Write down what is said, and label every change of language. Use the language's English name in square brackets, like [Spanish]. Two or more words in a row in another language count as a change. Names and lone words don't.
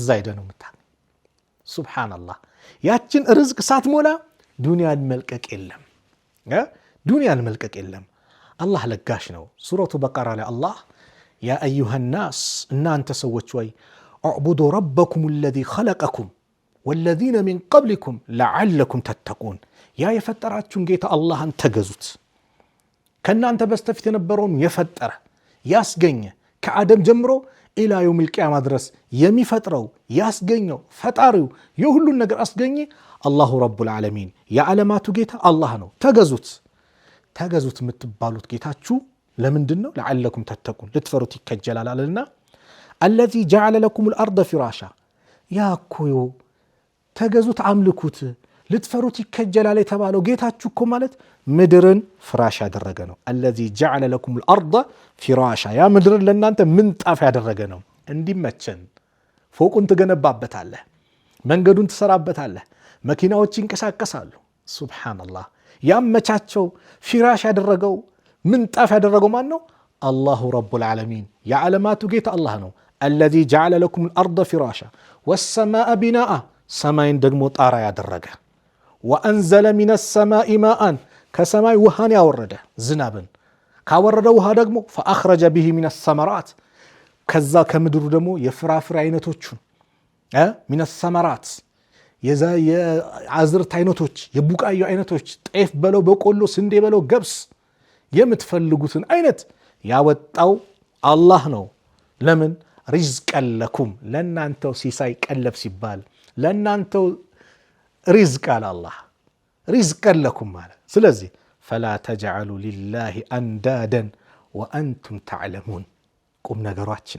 [Amharic] ሄደህ ነው የምታገኝ። ሱብሃንአላህ። ያችን ሪዝቅ ሳትሞላ ዱንያን መልቀቅ የለም፣ ዱንያን መልቀቅ የለም። አላህ ለጋሽ ነው። ሱረቱ በቀራ ላይ አላህ [Arabic] يا أيها الناس [Amharic] እናንተ ሰዎች ወይ [Arabic] اعبدوا ربكم الذي خلقكم والذين من قبلكم لعلكم تتقون [Amharic] ያ የፈጠራችሁን ጌታ አላህን ተገዙት። ከናንተ በስተፊት የነበረውን የፈጠረ ያስገኘ ከአደም ጀምሮ [Arabic] إلى يوم القيامة [Amharic] ድረስ የሚፈጥረው ያስገኘው ፈጣሪው የሁሉን ነገር አስገኘ [Arabic] الله رب العالمين [Amharic] የዓለማቱ ጌታ አላህ ነው። ተገዙት የምትባሉት ጌታችሁ ለምንድን ነው? [Arabic] لعلكم تتقون [Amharic] ልትፈሩት ይከጀላል አለና [Arabic] الذي جعل لكم الأرض فراشا [Amharic] ያ እኮ ተገዙት አምልኩት ልትፈሩት ይከጀላል የተባለው ጌታችሁ እኮ ማለት ምድርን ፍራሽ ያደረገ ነው። [Arabic] الذي جعل لكم الأرض فراشا [Amharic] ያ ምድርን ለእናንተ ምንጣፍ ያደረገ ነው። እንዲመቸን ፎቁን ትገነባበታለህ፣ መንገዱን ትሰራበታለህ፣ መኪናዎች ይንቀሳቀሳሉ። ሱብሃንአላህ። ያመቻቸው ፊራሽ ያደረገው ምንጣፍ ያደረገው ማን ነው? [Arabic] الله رب العالمين [Amharic] የዓለማቱ ጌታ አላህ ነው። [Arabic] الذي جعل لكم الأرض فراشا والسماء بناء [Amharic] ሰማይን ደግሞ ጣራ ያደረገ [Arabic] وأنزل من السماء ماء [Amharic] ከሰማይ ውሃን ያወረደ ዝናብን ካወረደ ውሃ ደግሞ [Arabic] فأخرج به من الثمرات [Amharic] ከዛ ከምድሩ ደግሞ የፍራፍሬ አይነቶቹን [Arabic] من الثمرات [Amharic] የአዝርት አይነቶች የቡቃዩ አይነቶች ጤፍ በለው በቆሎ ስንዴ በለው ገብስ የምትፈልጉትን አይነት ያወጣው አላህ ነው። ለምን? [Arabic] رزقا لكم [Amharic] ለናንተው ሲሳይ ቀለብ ሲባል ለናንተው ሪዝቅ አለ አላህ [Arabic] رزقا لكم [Amharic] ማለት። ስለዚህ [Arabic] فلا تجعلوا لله أندادا وأنتم تعلمون። [Amharic] ቁም ነገሯችን